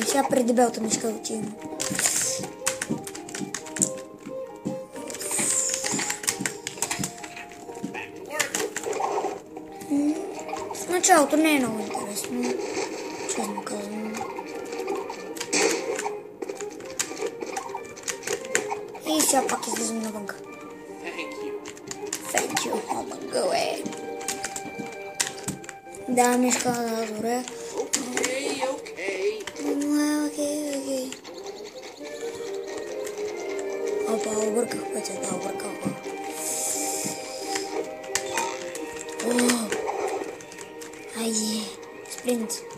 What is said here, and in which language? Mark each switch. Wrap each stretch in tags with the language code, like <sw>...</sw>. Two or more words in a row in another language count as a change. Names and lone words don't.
<bg>Сега при дебелата мишка отивам. В началото не е много интересно. Честно казвам. И сега пак излизам навънка.</bg> <en>Thank you, oh my god.</en> <bg>Да, мишка, да, добре. Окей. Опа, обърках пътя, да, обърках. Айде, спринт.</bg>